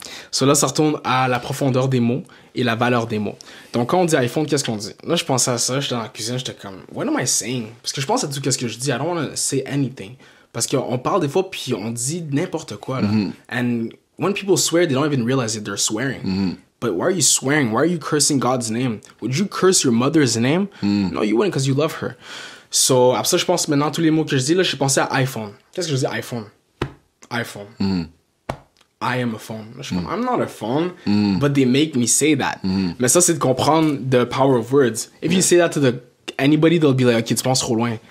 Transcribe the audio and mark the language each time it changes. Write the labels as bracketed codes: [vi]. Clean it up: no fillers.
[fr] So là, ça retourne à la profondeur des mots et la valeur des mots. Donc, quand on dit iPhone, qu'est-ce qu'on dit? Là, je pensais à ça, j'étais dans la cuisine, j'étais comme, [en] what am I saying? [fr] Parce que je pense à tout ce que je dis. [en] I don't want to say anything. [fr] Parce qu'on parle des fois, puis on dit n'importe quoi, là. [en] And when people swear, they don't even realize that they're swearing. But why are you swearing? Why are you cursing God's name? Would you curse your mother's name? No, you wouldn't, because you love her. [fr] So, après ça, je pense maintenant, tous les mots que je dis, là, j'ai pensé à iPhone. Qu'est-ce que je dis? iPhone. [en] I am a phone. I'm not a phone, but they make me say that. [fr] Mais ça, c'est de comprendre [en] the power of words. If you say that to anybody, they'll be like, okay, [fr] tu penses trop loin.